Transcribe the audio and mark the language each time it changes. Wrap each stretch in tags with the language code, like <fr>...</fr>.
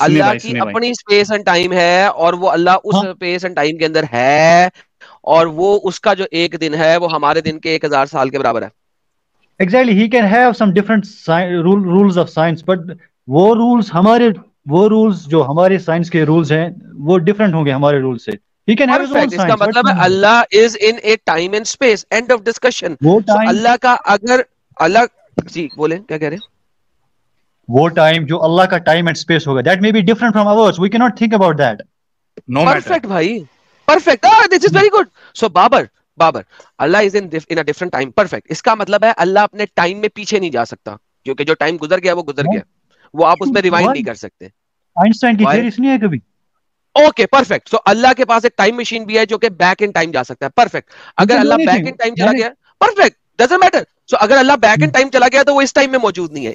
<ur>اللہ کی اپنی space and time ہے اور وہ اللہ اس اسپیس اینڈ ٹائم کے اندر ہے, اور وہ اس کا جو ایک دن ہے وہ ہمارے دن کے 1000 سال کے برابر ہے.</ur> <en>Exactly, he can have some different rules of science, but</en> <ur>وہ rules جو ہمارے سائنس کے رولز ہیں وہ ڈفرنٹ ہوں گے ہمارے رول سے.</ur> <en>He can have his own science.</en> <ur>اس کا مطلب ہے اللہ</ur> <en>is in a time and space. End of discussion.</en> <ur>اللہ کا اگر اللہ جی بولیں کیا کہہ رہے ہیں, وہ ٹائم جو اللہ کا ٹائم اینڈ اسپیس ہوگا</ur> <en>that may be different from ours. We cannot think about that. No matter. Perfect بھائی, perfect. This is very good. So Babar Allah is in a different time. Perfect.</en> <ur>اس کا مطلب ہے اللہ اپنے time میں پیچھے نہیں جا سکتا, کیونکہ جو ٹائم گزر گیا وہ گزر گیا, وہ آپ اس میں ریوائنڈ نہیں کر سکتے. آئنسٹائن کی تھیوری سنی ہے کبھی؟ Okay perfect. سو اللہ کے پاس ایک ٹائم مشین بھی ہے جو کہ بیک ان ٹائم جا سکتا ہے. پرفیکٹ. اگر اللہ بیک ان ٹائم چلا گیا, پرفیکٹ, ڈزنٹ میٹر. سو اگر اللہ بیک ان ٹائم چلا گیا تو وہ اس ٹائم میں موجود نہیں ہے.</ur>